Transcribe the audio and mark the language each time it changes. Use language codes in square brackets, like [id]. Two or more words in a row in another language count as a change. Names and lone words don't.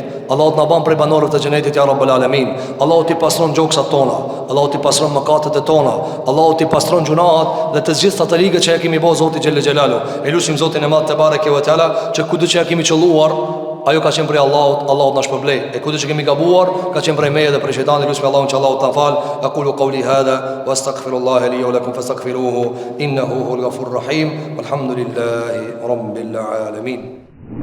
[sq] Allahu t'na ban prej banorëve të xhenetit [ar] يا رب العالمين. [sq] Allahu t'i pastron gjoksat tona, Allahu t'i pastron mëkatet e tona, Allahu t'i pastron gjunaat dhe të gjitha të ligët që ja kemi bërë Zoti [ar] جل جلاله. [sq] Elusim Zotin e Madh [ar] تبارك وتعالى [sq] që kudo që ja kemi qelluar, ajo ka qenë prej Allahut, Allahu na shpërblej. E kudo që kemi gabuar, ka qenë prej meje dhe prej shejtanit. Elusim Allahun që Allahu ta fal. [ar] أقول قولي هذا وأستغفر الله لي ولكم فاستغفروه إنه هو الغفور الرحيم. والحمد لله رب العالمين.